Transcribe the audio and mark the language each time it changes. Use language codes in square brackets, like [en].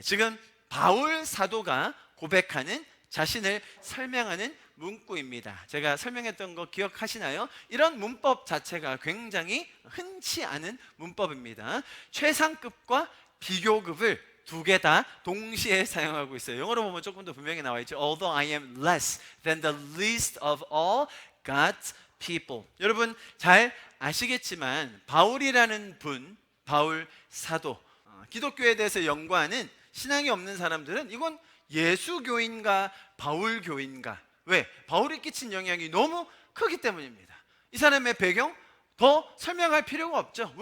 [ko] 지금 바울 사도가 고백하는, 자신을 설명하는 문구입니다. 제가 설명했던 거 기억하시나요? 이런 문법 자체가 굉장히 흔치 않은 문법입니다. 최상급과 비교급을 두 개 다 동시에 사용하고 있어요. 영어로 보면 조금 더 분명히 나와 있죠. [en] Although I am less than the least of all God's people. [ko] 여러분 잘 아시겠지만 바울이라는 분, 바울 사도, 기독교에 대해서 연구하는 신앙이 없는 사람들은 이건 예수교인가 바울교인가? 왜? 바울이 끼친 영향이 너무 크기 때문입니다. 이 사람의 배경 더 설명할 필요가 없죠.